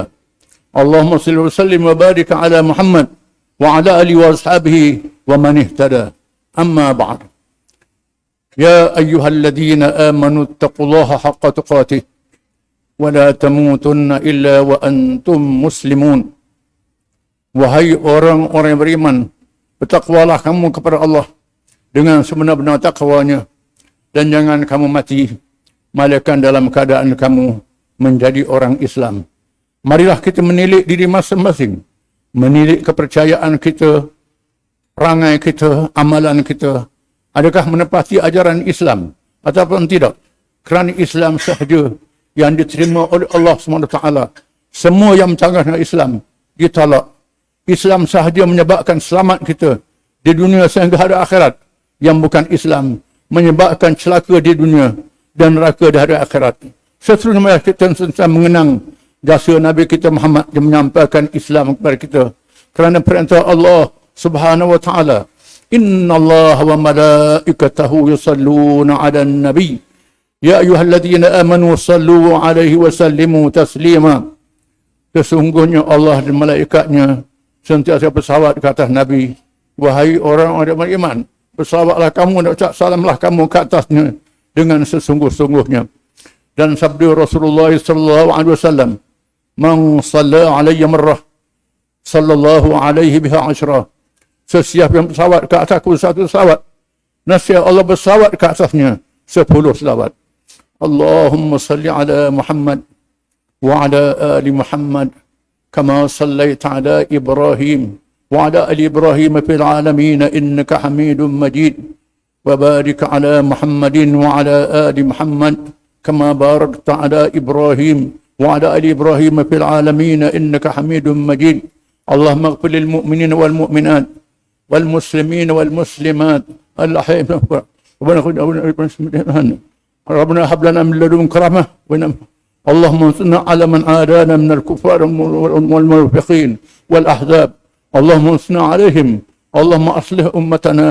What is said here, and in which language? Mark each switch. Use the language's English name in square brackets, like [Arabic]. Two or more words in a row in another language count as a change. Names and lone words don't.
[Arabic] اللهم صل وسلم وبارك على محمد وعلى آله وأصحابه ومن اهتدى. أما بعد، يا أيها الذين آمنوا اتقوا الله حق تقاته ولا تموتن إلا وأنتم مسلمون. [Malay] Wahai orang-orang yang beriman, Bertakwalah kamu kepada Allah dengan sebenar-benar takwanya, dan jangan kamu mati malaikat dalam keadaan kamu menjadi orang Islam. Marilah kita menilik diri masing-masing, menilik kepercayaan kita, perangai kita, amalan kita. Adakah menepati ajaran Islam ataupun tidak? Kerana Islam sahaja yang diterima oleh Allah SWT. Semua yang bercanggah dengan Islam ditolak. Islam sahaja menyebabkan selamat kita di dunia sehingga hari akhirat. Yang bukan Islam menyebabkan celaka di dunia dan neraka di hari akhirat. Seterusnya kita sentiasa mengenang jasa Nabi kita Muhammad yang menyampaikan Islam kepada kita. Kerana perintah Allah [Arabic] سبحانه وتعالى, "إن الله وملائكته يصلون على النبي. يا أيها الذين آمنوا صلوا عليه وسلموا تسليما." [Malay] Sesungguhnya Allah dan malaikatnya sentiasa bersalawat ke atas Nabi. Wahai orang-orang yang beriman, bersalawatlah kamu dan ucap salamlah kamu ke atasnya dengan sesungguh-sungguhnya. Dan sabda Rasulullah [Arabic] صلى الله عليه وسلم, "من صلى علي مرة صلى الله عليه بها عشرا." [Malay] Sesiapa yang bersalawat ke atasku satu salawat, nasib Allah bersalawat ke atasnya 10 salawat. [Arabic] اللهم صل على محمد وعلى آل محمد كما صليت على إبراهيم وعلى آل إبراهيم في العالمين إنك حميد مجيد. وبارك على محمد وعلى آل محمد كما باركت على إبراهيم وعلى آل إبراهيم في العالمين إنك حميد مجيد. اللهم اغفر للمؤمنين والمؤمنات والمسلمين والمسلمات الأحياء منهم ربنا هب لنا من لدنك رحمة اللهم انصرنا على من عادانا من الكفار والمنافقين والأحزاب اللهم انصرنا عليهم اللهم أصلح أمتنا